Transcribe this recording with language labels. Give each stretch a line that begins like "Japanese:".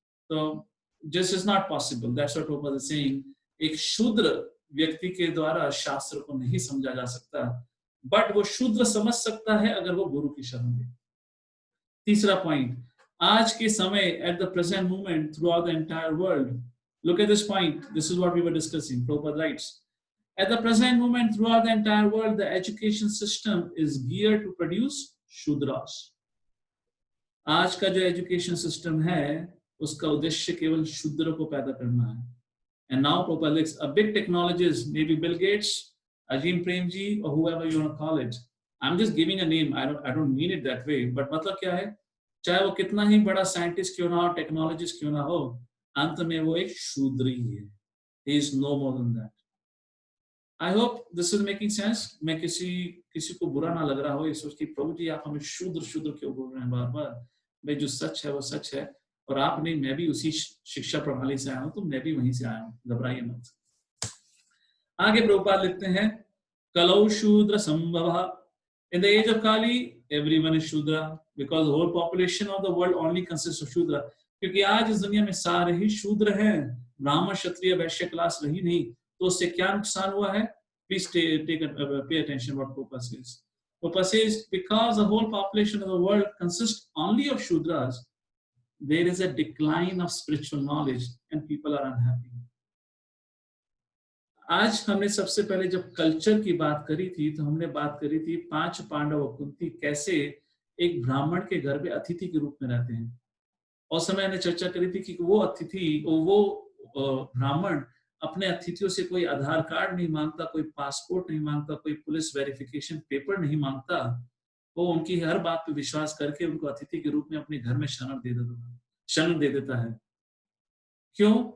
Hindi: तो
English: This is not possible, that's what Prabhupada is saying.
Hindi: एक शूद्र व्यक्ति के द्वारा शास्त्र को नहीं समझा जा सकता, बट वो शूद्र समझ सकता है अगर वो गुरु की शरण ले। तीसरा पॉइंट, आज के समय,
English: At the present moment throughout the entire world, look at this point, this is what we were discussing. Prabhupada writes, at the present moment throughout the entire world, the education system is geared to produce shudras.
Hindi: आज का जो education system है उसका उद्देश्य केवल शूद्र को पैदा करना है।
English: And now Prabhupada likes a big technologist, maybe Bill Gates, Ajim Premji, or whoever you want to call it. I'm just giving a name. I don't mean it that way.
Hindi: But मतलब क्या है, चाहे वो कितना ही बड़ा scientist क्यों ना हो, टेक्नोलॉजिस्ट क्यों ना हो, अंत में वो एक शूद्र ही है।
English: He is no more than that. I hope this is making sense.
Hindi: मैं किसी को बुरा ना लग रहा हो ये सोच के, प्रभु जी आप हमें शूद्र शूद्र क्यों बोल रहे हैं बार बार? भाई जो सच है वो सच है, और आप नहीं, मैं भी उसी शिक्षा प्रणाली से आया हूं, तो मैं भी वहीं से आया हूं, घबराइए मत। आगे प्रभुपाद लिखते हैं,
Sanskrit: कलौ शूद्र संभव,
English: in the age of Kali everyone is Shudra because the whole population of the world only consists of Shudra.
Hindi: क्योंकि आज इस दुनिया में सारे ही शूद्र हैं, ब्राह्मण क्षत्रिय वैश्य क्लास रही नहीं, तो उससे क्या नुकसान हुआ है?
English: Please pay attention what Prabhupada says. Prabhupada says because the whole population of the world consists only of Shudras, there is a decline of spiritual knowledge and people are unhappy.
Hindi: आज हमने सबसे पहले जब कल्चर की बात करी थी तो हमने बात करी थी 5 पांडव और कुंती कैसे एक ब्राह्मण के घर में अतिथि के रूप में रहते हैं। और समय हमने चर्चा करी थी कि वो अतिथि, वो ब्राह्मण अपने अतिथियों से कोई आधार कार्ड नहीं मांगता, कोई पासपोर्ट नहीं मांगता, कोई पुलिस वेरिफिकेशन पेपर नहीं मांगता, वो उनकी हर बात पे विश्वास करके उनको अतिथि के रूप में अपने घर में शरण दे देता है। क्यों?